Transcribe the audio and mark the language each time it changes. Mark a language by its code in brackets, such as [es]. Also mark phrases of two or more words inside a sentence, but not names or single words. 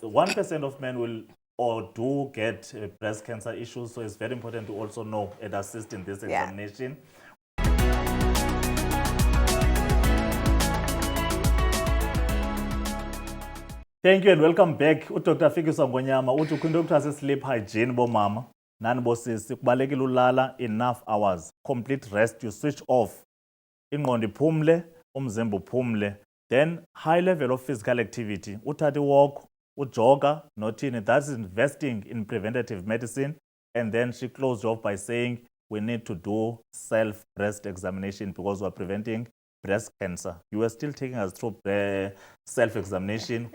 [en] 1% of men will or do get breast cancer issues. So it's very important to also know and assist in this Yeah. examination. Thank you and welcome back. Dr. [xh] Fikiswa Ngonyama uthi kwinto ekuthiwa [en] sleep hygiene [xh] bomama nani bosisi kubalekile ulala [en] enough hours, complete rest, you switch off, [xh] ingqondo iphumle, umzimba uphumle, [en] then high level of physical activity, uthatha walk, [xh] ujoga, nothini, [en] that's investing in preventative medicine. And then she closed off by saying we need to do self-breast examination because we're preventing breast cancer. You were still taking us through self-examination.